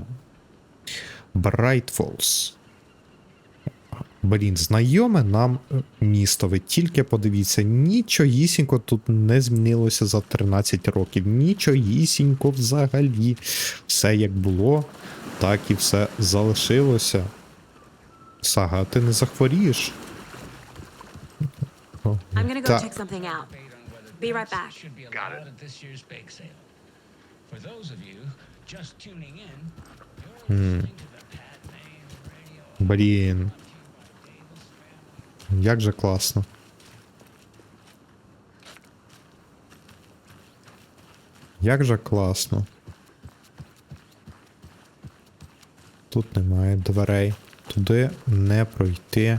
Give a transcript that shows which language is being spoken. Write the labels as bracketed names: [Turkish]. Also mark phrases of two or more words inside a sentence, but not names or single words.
[Ukrainian] Bright Falls. Блін, знайоме нам місто. Ви тільки подивіться, нічогісінько тут не змінилося за 13 років. Нічогісінько взагалі. Все як було, так і все залишилося. Сага, ти не захворієш? [English] I'm gonna go check something out. Be right back. Got it. At this year's bake sale. For those of you just tuning in, you're listening to the Pat Maine Radio. [Ukrainian] Блін. Як же класно. Як же класно. Тут немає дверей. Туди не пройти.